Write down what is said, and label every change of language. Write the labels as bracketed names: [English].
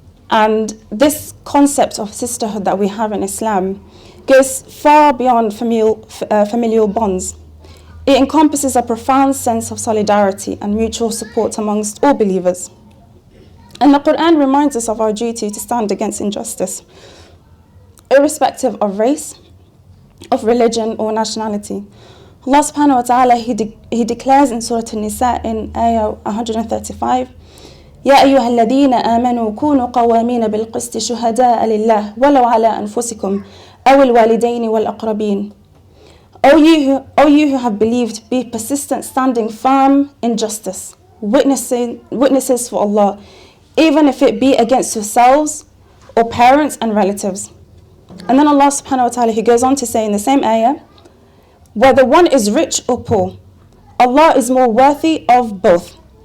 [English] And this concept of sisterhood that we have in Islam goes far beyond familial bonds. It encompasses a profound sense of solidarity and mutual support amongst all believers. And the Quran reminds us of our duty to stand against injustice, irrespective of race, of religion or nationality. Allah subhanahu wa ta'ala, he declares in Surah An-Nisa in ayah 135, [Arabic] يا أيها الذين آمنوا كونوا قوامين بالقسط شهداء لله ولو على أنفسكم أو الوالدين والأقربين. [English] O you who have believed, be persistent, standing firm in justice, witnesses for Allah, even if it be against yourselves or parents and relatives. And then Allah subhanahu wa ta'ala, he goes on to say in the same ayah, whether one is rich or poor, Allah is more worthy of both.